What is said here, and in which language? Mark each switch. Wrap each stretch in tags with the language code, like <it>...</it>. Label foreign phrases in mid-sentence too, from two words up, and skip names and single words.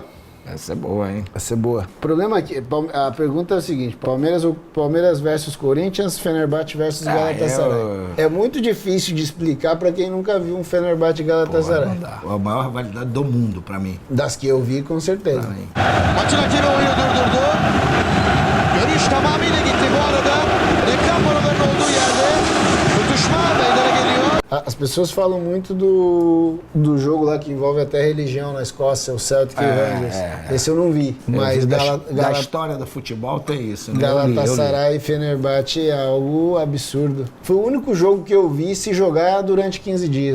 <pt>Essa é boa, hein? Essa é boa. O problema aqui, a pergunta é o seguinte: Palmeiras versus Corinthians, Fenerbahçe versus Galatasaray. É muito difícil de explicar pra quem nunca viu um Fenerbahçe e Galatasaray. Não dá. A maior rivalidade do mundo, pra mim. Das que eu vi, com certeza.</pt> <tr>Maçın hakemi oyunu durdurdu. Görüş tamamıyla gitti bu arada. Reklam panolarının olduğu yerde tutuşma meydana geliyor.</tr> <pt>As pessoas falam muito do jogo lá que envolve até religião na Escócia, o Celtic Rangers. Esse eu não vi. Mas da história do futebol tem isso, né? Galatasaray e Fenerbahçe é algo absurdo. Foi o único jogo que eu vi se jogar durante 15 dias.</pt>